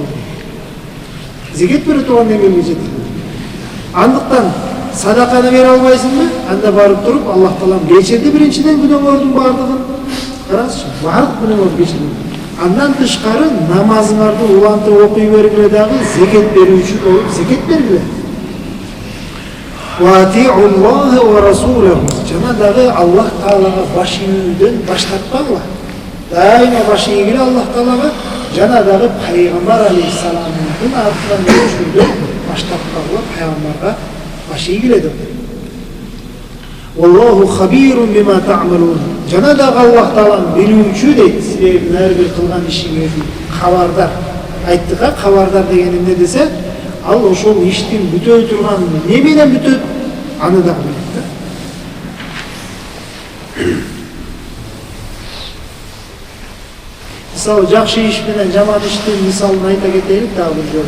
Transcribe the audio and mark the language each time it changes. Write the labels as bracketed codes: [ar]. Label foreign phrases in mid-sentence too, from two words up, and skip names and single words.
[ky] Зекет бере турган деңгээлге жетти. Андыктан садаканы бере албайсыңбы? Анда барып туруп Аллах Таалам кечирди биринчиден күнөөңөрдүн бардыгын. Караңызчы, бардык күнөөңөрдү кечирди. Андан тышкары намазыңарды улантып окуй бергиле дагы, зекет берүүчү болуп зекет бергиле. [ar] وأطيعوا الله ورسوله. [ky] Жана дагы Аллах Таалага баш ийүүдөн баш тартпагыла. Дайыма баш ийгиле Аллах Таалага, жана дагы пайгамбар алейхиссаламдын артынан жүрүүдөн баш тартпагыла, пайгамбарга баш ийгиле деп. [ar] والله خبير بما تعملون. [ky] Жана дагы Аллах Таалам билүүчү дейт, силердин ар бир кылган ишиңерди кабардар. Айттыга кабардар деген эмне десе, ал ошол иштин бүтө турган эмне менен бүтөт, аны дагы билет да. Мисалы жакшы иш менен жаман иштин мисалын айта кетелик дагы бир жолу.